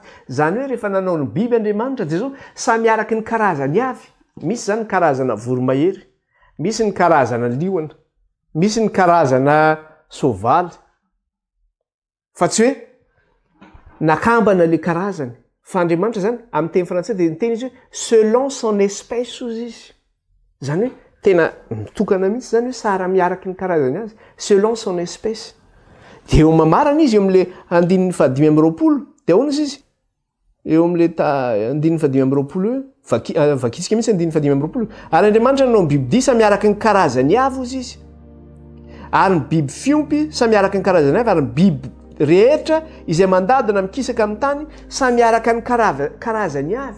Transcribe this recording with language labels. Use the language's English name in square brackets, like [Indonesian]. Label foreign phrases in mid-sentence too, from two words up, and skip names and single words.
[Malagasy] Zany hoe rehefa nanao ny biby Andriamanitra dia zao samiaraka ny karazany avy. Misy zany ny karazana voromahery, misy ny karazana liona, misy ny karazana soavaly, fa tsy hoe nakambana le karazany. Fa Andriamanitra zany amin'ny teny frantsay dia ny teny izy hoe [French] selon son espèce [Malagasy] ozy izy. Zany hoe tena mitokana mihitsy zany hoe sara miaraky ny karazany azy [French] selon son espèce. [Malagasy] Dia eo mamarana izy eo amin'le 520, dia ahoana izy eo amin'le 520 vakitsika mihitsy 520. Ary Andriamanitra nanao ny biby dia samiaraka ny karazany avy ozy izy, ary ny biby fiompy samiaraka ny karazany avy, ary ny biby rehetra izay mandadina mikisaka amin'ny tany samiaraka ny karazany avy.